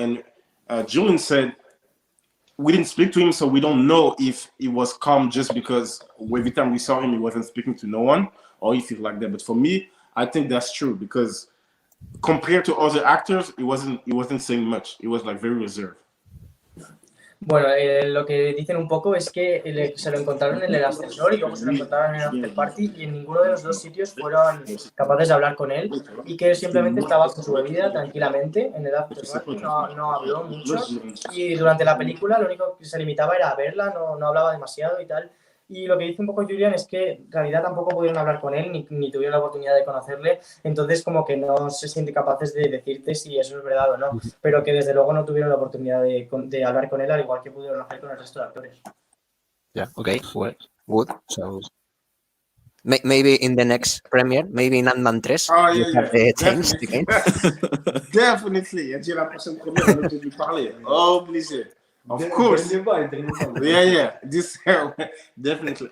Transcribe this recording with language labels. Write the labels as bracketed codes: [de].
[en] And Julian said we didn't speak to him, so we don't know if he was calm just because every time we saw him, he wasn't speaking to no one, or if he's like that. But for me, I think that's true because compared to other actors, he wasn't saying much. He was like very reserved. [es] Bueno, lo que dicen un poco es que se lo encontraron en el ascensor y luego se lo encontraron en el after party y en ninguno de los dos sitios fueron capaces de hablar con él y que simplemente estaba con su bebida tranquilamente en el after party, no habló mucho y durante la película lo único que se limitaba era a verla, no hablaba demasiado y tal. Y lo que dice un poco Julian es que en realidad tampoco pudieron hablar con él ni tuvieron la oportunidad de conocerle, entonces como que no se sienten capaces de decirte si eso es verdad o no, pero que desde luego no tuvieron la oportunidad de hablar con él al igual que pudieron hacer con el resto de actores. [en] Yeah, okay, well, good. So maybe in the next premiere, maybe in Ant-Man 3, Oh, you yeah, have yeah. changed again. Definitely. [fr] Et la prochaine première, on va lui parler. Obligé. [en] Of course. Yeah. This definitely.